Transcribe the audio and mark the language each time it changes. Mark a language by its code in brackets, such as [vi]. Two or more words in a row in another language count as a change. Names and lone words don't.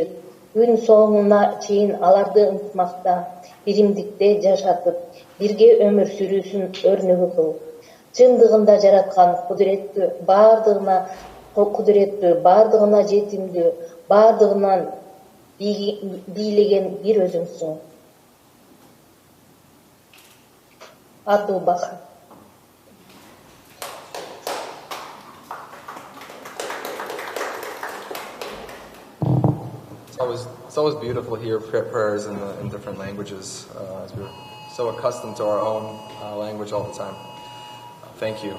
[ky] Күн соңуна чейин аларды ынтымакта, биримдикте жашатып, бирге өмүр сүрүүсүн өрнөгү кыл. Чындыгында жараткан кудуреттүү, бардыгына жетимдүү, бардыгынан бийлеген бир өзүңсүң. Ату Баха. [en] It's always beautiful to hear prayers in different languages, as we're so accustomed to our own language all the time. Thank you.